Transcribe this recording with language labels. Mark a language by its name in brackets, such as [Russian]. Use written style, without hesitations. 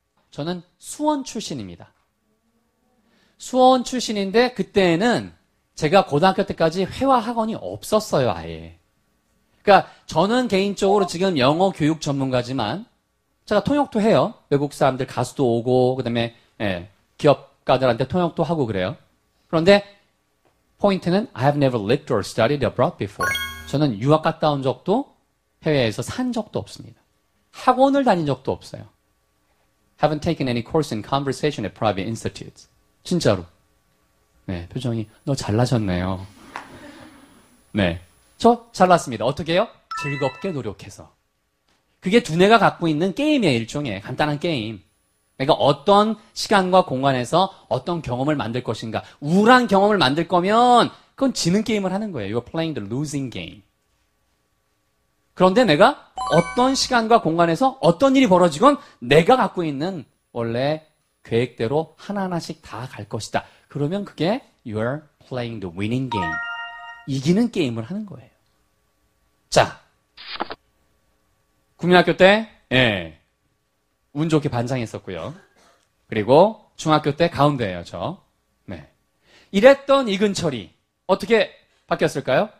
[Korean] 저는 수원 출신입니다. 수원 출신인데 그때는 제가 고등학교 때까지 회화 학원이 없었어요, 아예. 그러니까 저는 개인적으로 지금 영어 교육 전문가지만 제가 통역도 해요. 외국 사람들 가수도 오고 그다음에 기업가들한테 통역도 하고 그래요. 그런데 포인트는 [English] I have never lived or studied abroad before. [Korean] 저는 유학 갔다 온 적도 해외에서 산 적도 없습니다. 학원을 다닌 적도 없어요. [English] Haven't taken any course in conversation at private institutes. [Korean] 진짜로. 네, 표정이 너 잘나셨네요. 네, 저 잘났습니다. 어떻게 해요? 즐겁게 노력해서. 그게 두뇌가 갖고 있는 게임이에요. 일종의 간단한 게임. 내가 어떤 시간과 공간에서 어떤 경험을 만들 것인가. 우울한 경험을 만들 거면 그건 지는 게임을 하는 거예요. [English] You're playing the losing game. [Korean] 그런데 내가 어떤 시간과 공간에서 어떤 일이 벌어지건 내가 갖고 있는 원래 계획대로 하나하나씩 다 갈 것이다. 그러면 그게 [English] You're playing the winning game. [Korean] 이기는 게임을 하는 거예요. 자, 국민학교 때 운 좋게 반장했었고요. 그리고 중학교 때 가운데예요, 저. 네. 이랬던 이근철이 어떻게 바뀌었을까요?